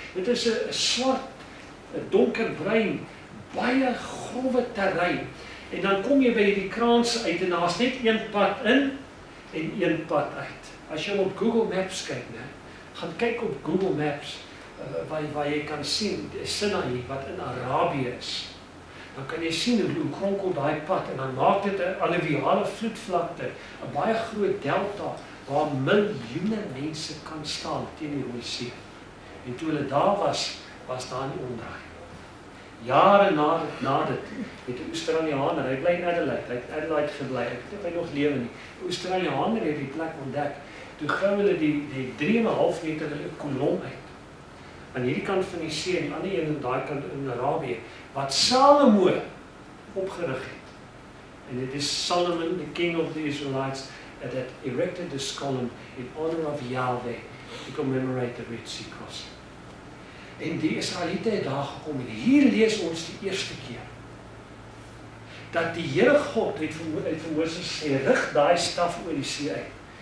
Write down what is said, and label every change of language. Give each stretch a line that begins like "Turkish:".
Afrikaans: Dit is 'n swart, 'n donkerbruin, baie growwe terrein. En dan kom jy by die kraanse uit en daar's net een pad in en een pad uit. As jy op Google Maps kyk, gaan kyk op Google Maps waar jy kan sien Sinai wat in Arabië is. Dan kan jy sien hoe kronkel daai pad en dan maak dit 'n alluviale vloedvlakte, 'n baie groot delta waar miljoene mense kan staan teen die Rooi See. En toe hulle daar was daar nie omdraai. Jare na dit het 'n Australianer, hy bly in Adelaide, hy het in Adelaide gebly, ek weet nie of hy nog lewe nie. 'n Australianer het die plek ontdek. Toe grou hulle die 3,5 meter 'n kolom uit. Aan hierdie kant van die see en die ander een aan daai kant in Arabië, wat Salomo opgerig het.
English: And it is Solomon, the king of the Israelites, that erected this column in honor of Yahweh to commemorate the Red Sea crossing.
Afrikaans: En die Israeliete het daar gekom en hier lees ons die eerste keer dat die Here God het vir Moses gesê, rig daai staf oor die see uit.